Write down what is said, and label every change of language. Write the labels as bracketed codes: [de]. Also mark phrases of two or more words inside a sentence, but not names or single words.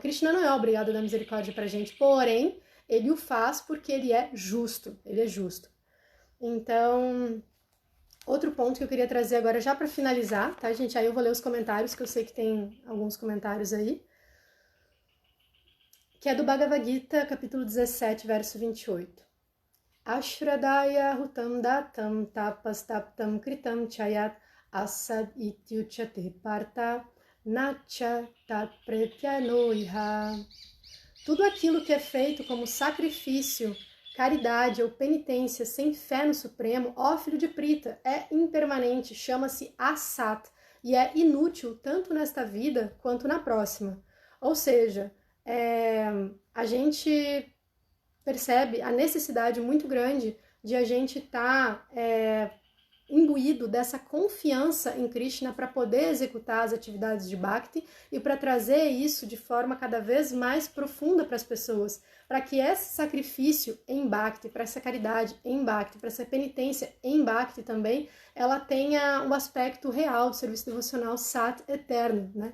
[pt] Krishna não é obrigado a dar misericórdia pra gente, porém, ele o faz porque ele é justo, ele é justo. Então, outro ponto que eu queria trazer agora, já para finalizar, tá, gente? Aí eu vou ler os comentários, que eu sei que tem alguns comentários aí. Que é do Bhagavad Gita, capítulo 17, verso 28. [sa] Ashradaya hutam datam tapastaptam kritam chayat asad ityuchate parta nacha tat pretyanoiha. [pt] Tudo aquilo que é feito como sacrifício, caridade ou penitência sem fé no Supremo, ó filho de Prita, é impermanente, chama-se asat, e é inútil tanto nesta vida quanto na próxima. Ou seja, a gente percebe a necessidade muito grande de a gente estar imbuído dessa confiança em Krishna para poder executar as atividades de Bhakti e para trazer isso de forma cada vez mais profunda para as pessoas, para que esse sacrifício em Bhakti, para essa caridade em Bhakti, para essa penitência em Bhakti também, ela tenha um aspecto real do serviço devocional sat eterno, né?